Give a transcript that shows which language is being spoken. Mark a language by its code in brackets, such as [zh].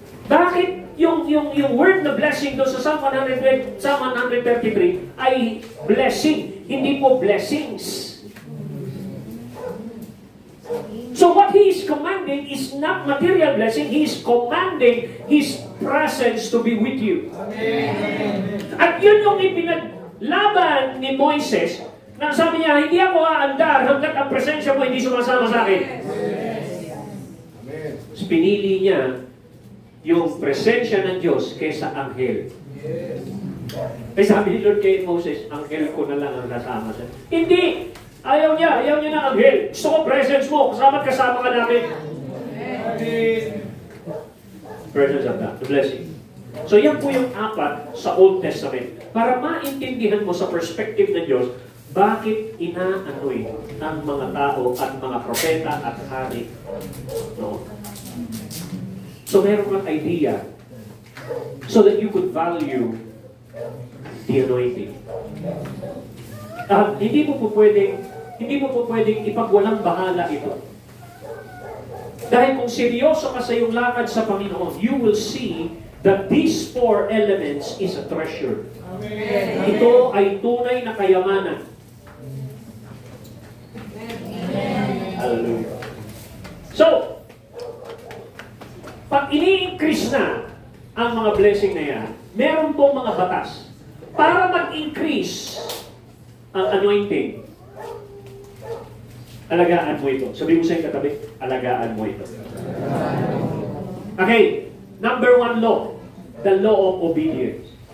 [tl] Bakit yung word na blessing doon sa Psalm 133 ay blessing, hindi po blessings. [en] So what He is commanding is not material blessing, He is commanding His presence to be with you. [tl] At yun yung ipinaglaban ni Moises, na sabi niya, hindi ako aandar hanggat ang presensya mo hindi sumasama sa akin. Pinili niya yung presensya ng Diyos kaysa anghel. Ay sabi ni Lord kay Moses, anghel ko na lang ang kasama siya. Hindi! Ayaw niya ng anghel. Gusto ko presence mo, kasama ka namin. [en] Presence of God, the blessing. [tl] So yan po yung apat sa Old Testament. Para maintindihan mo sa perspective ng Diyos, bakit inaanoy ang mga tao at mga propeta at hari. No? [en] So [tl] meron kang [en] idea so that you could value the anointing. [tl] Hindi mo po pwedeng ipagwalang bahala ito. Dahil kung seryoso ka sa iyong lakad sa Panginoon, [en] you will see that these four elements is a treasure. [tl] Amen. Ito ay tunay na kayamanan. Amen. Hallelujah. So, pag ini-increase na ang mga blessing na yan, meron pong mga batas para mag-increase ang anointing. Alagaan mo ito. Sabi mo sa iyong katabi, alagaan mo ito. [en] Okay, number 1 law, the law of obedience.